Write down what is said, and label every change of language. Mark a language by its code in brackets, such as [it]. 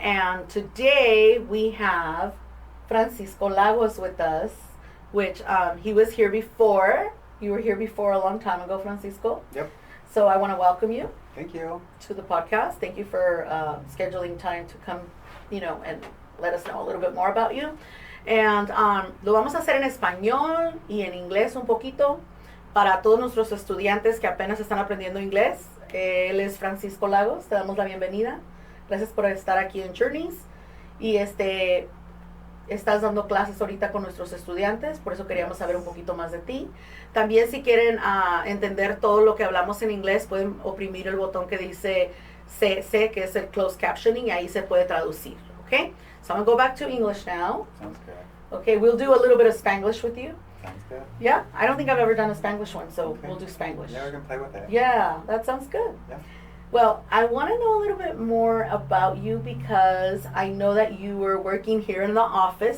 [en] And today we have Francisco Lagos with us, which he was here before. You were here before a long time ago, Francisco. Yep. So I want to welcome you Thank you. to the podcast. Thank you for scheduling time to come, and let us know a little bit more about you. [es] And lo vamos a hacer en español y en inglés un poquito para todos nuestros estudiantes que apenas están aprendiendo inglés. Él es Francisco Lagos, te damos la bienvenida. Gracias por estar aquí en Journeys. Y estás dando clases ahorita con nuestros estudiantes, por eso queríamos saber un poquito más de ti. También si quieren entender todo lo que hablamos en inglés, pueden oprimir el botón que dice C, que es el closed captioning, y ahí se puede traducir, okay? [en] So I'm going to go back to English now. Sounds good. Okay, we'll do a little bit of Spanglish with you. Sounds good. Yeah, I don't think I've ever done a Spanglish one, so Okay. we'll do Spanglish. Yeah, we can play with it. Yeah, that sounds good. Yeah. Well, I want to know a little bit more about you because I know that you were working here in the office.